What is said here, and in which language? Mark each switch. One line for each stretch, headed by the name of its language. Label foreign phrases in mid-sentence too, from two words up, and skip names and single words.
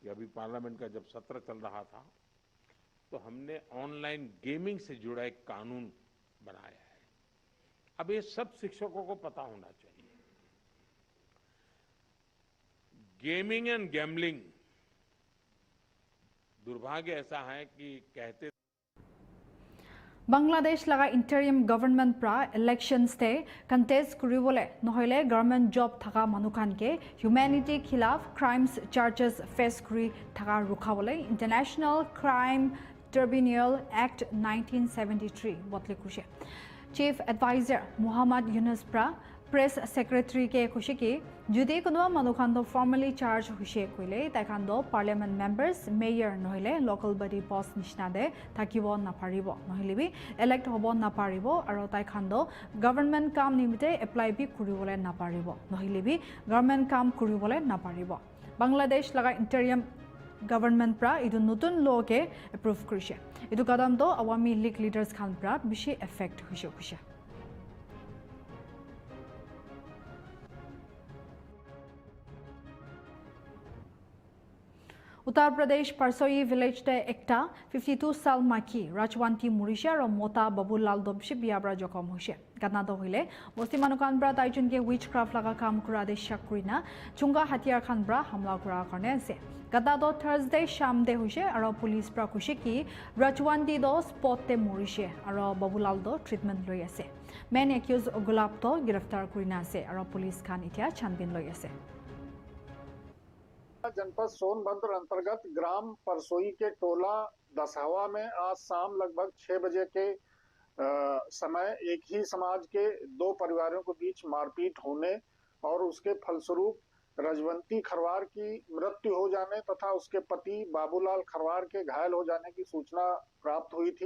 Hindi: ये अभी पार्लियामेंट का जब सत्र चल रहा था तो हमने
English: online gaming
Hindi: से जुड़ा एक कानून बनाया है। अब ये सब शिक्षकों को पता होना चाहिए।
English: gaming and gambling,
Hindi: दुर्भाग्य ऐसा है कि कहते
Naga Pidgin: Bangladesh laga
English: interim government
Naga Pidgin: pra elections te contest kuribole nohile
English: government job
Naga Pidgin: thaka manukan ke humanity khilaf
English: crimes charges face
Naga Pidgin: kuri thaka rukhabole International Crime Tribunal Act 1973 botli kushe. Chief Advisor Muhammad Yunus pra
English: Press Secretary
Naga Pidgin: ke kushe ki jodi kono manukhando
English: formally charge
Naga Pidgin: hushe koile taikando
English: parliament members mayor
Naga Pidgin: nohile
English: local body post
Naga Pidgin: nishna de thakibo naparibo nohile bi elect hobo naparibo aro taikando government kam nimite apply bi kuribole naparibo nohile bi government kam kuribole naparibo. Bangladesh laga
English: interim government
Naga Pidgin: pra idu
English: notun law
Naga Pidgin: ke approve kurise idu kadam do awami league leaders khan pra bishi effect hushe kushe. Uttar Pradesh Parsoi village de ekta 52 sal maki Rajwanti Murisha ro Mota Babulal Dobshi biabra jokom hoise. Gatna do hoile bosti manukan bra taijun ke witchcraft laga kam kura de shakrina chunga hatiar khan bra hamla kura karne ase. Gatna do Thursday sham de hoise aro police bra kushe ki Rajwanti do spot te Murisha aro Babulal do treatment loi ase.
English: Main accused
Naga Pidgin: Gulab to giraftar kurina ase aro police khan itia chanbin loi ase.
Hindi: जनपद सोनभद्र अंतर्गत ग्राम परसोई के टोला दसहवा में आज शाम लगभग 6 बजे के समय एक ही समाज के दो परिवारों के बीच मारपीट होने और उसके फलस्वरूप रजवंती खरवार की मृत्यु हो जाने तथा उसके पति बाबूलाल खरवार के घायल हो जाने की सूचना प्राप्त हुई थी।